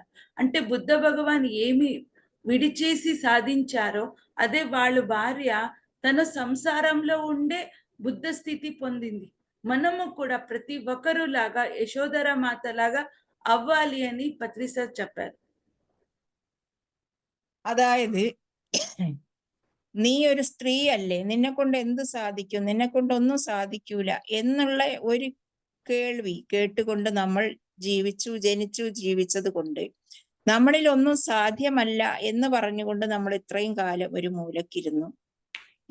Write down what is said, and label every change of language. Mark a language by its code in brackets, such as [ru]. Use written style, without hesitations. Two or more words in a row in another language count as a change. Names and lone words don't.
[te] అంటే బుద్ధ భగవాన్ ఏమి విడిచేసి సాధించారో అదే వాళ్ళ భార్య తన సంసారంలో ఉండే బుద్ధ స్థితి పొందింది. మనము కూడా ప్రతి ఒక్కరు లాగా యశోధర మాత లాగా అవ్వాలి అని పత్రి సార్ చెప్పారు. [ml] അതായത് നീ ഒരു സ്ത്രീ അല്ലേ, നിന്നെ കൊണ്ട് എന്ത് സാധിക്കും, നിന്നെ കൊണ്ട് ഒന്നും സാധിക്കൂല എന്നുള്ള ഒരു കേൾവി കേട്ടുകൊണ്ട് നമ്മൾ ജനിച്ചു ജീവിച്ചത് കൊണ്ട് നമ്മളിൽ ഒന്നും സാധ്യമല്ല എന്ന് പറഞ്ഞുകൊണ്ട് നമ്മൾ ഇത്രയും കാലം ഒരു മൂലക്കിരുന്നു.